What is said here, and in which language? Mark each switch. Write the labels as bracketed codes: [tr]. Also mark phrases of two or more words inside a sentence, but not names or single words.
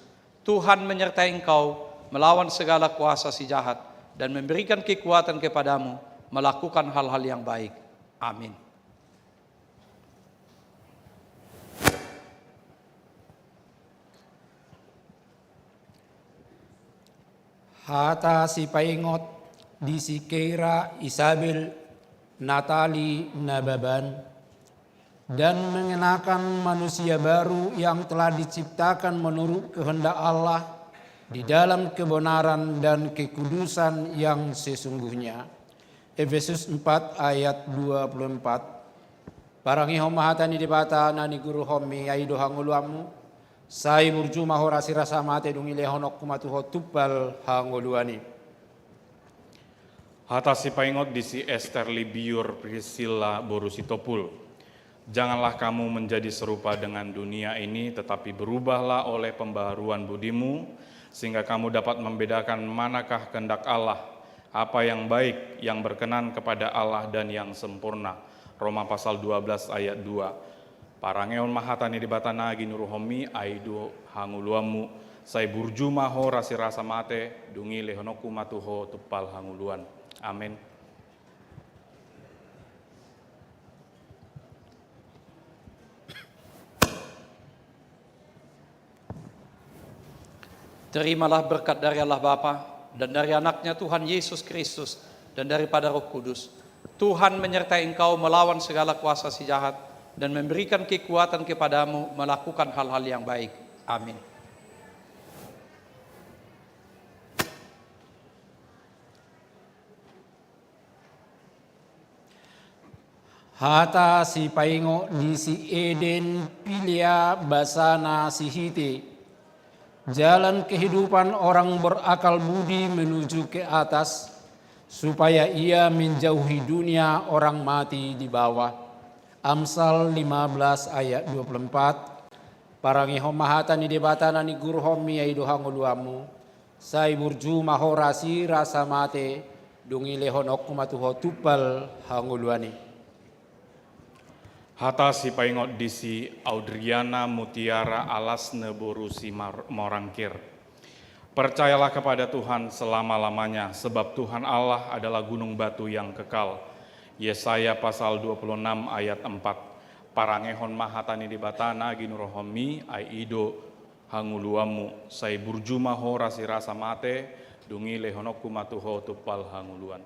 [id] Tuhan menyertai engkau melawan segala kuasa si jahat dan memberikan kekuatan kepadamu melakukan hal-hal yang baik. Amin. [bbc] Hata si paingot di si [id] Keira Isabel Natali Nababan, dan mengenakan manusia baru yang telah diciptakan menurut kehendak Allah di dalam kebenaran dan kekudusan yang sesungguhnya. Efesus 4 ayat 24. [bbc] Parangehom mahatani debata nani guru homi aido hanguluamu, sai burjuma horasi rasa mate dungi lehonok kumatuho tupal hanguluani. Hata si paingot di si Esther Libiur Priscilla Borusitopul. [id] Janganlah kamu menjadi serupa dengan dunia ini, tetapi berubahlah oleh pembaharuan budimu, sehingga kamu dapat membedakan manakah kehendak Allah, apa yang baik, yang berkenan kepada Allah dan yang sempurna. Roma pasal 12 ayat 2. [bbc] Parangeon mahatani dibatana ginuruhomi aido hanguluamu, sai burju maho rasi rasa mate, dungi lehonoku matuho tupal hanguluan. [id] Amin. Terimalah berkat dari Allah Bapa dan dari anaknya Tuhan Yesus Kristus dan daripada Roh Kudus. Tuhan menyertai engkau melawan segala kuasa si jahat dan memberikan kekuatan kepadamu melakukan hal-hal yang baik. Amin. [bbc] Hata si paingo di si Eden pilia basana si hite. [id] Jalan kehidupan orang berakal budi menuju ke atas, supaya ia menjauhi dunia orang mati di bawah. Amsal 15 ayat 24. [bbc] Parangiho mahatan ni debatana ni guruhom miyai dohanguluamu. Sai burju mahorasi rasa mate, dungi lehonok kumatuho tupal hanguluani. Hata si paingot di si Audriana Mutiara alas neboru si morangkir. [id] Percayalah kepada Tuhan selama-lamanya, sebab Tuhan Allah adalah gunung batu yang kekal. Yesaya pasal 26 ayat 4. [bbc] Parangehon mahatani dibatana ginurohomi aido hanguluamu, sai burju maho rasi rasa mate, dungi lehonoku matuho tupal hanguluan.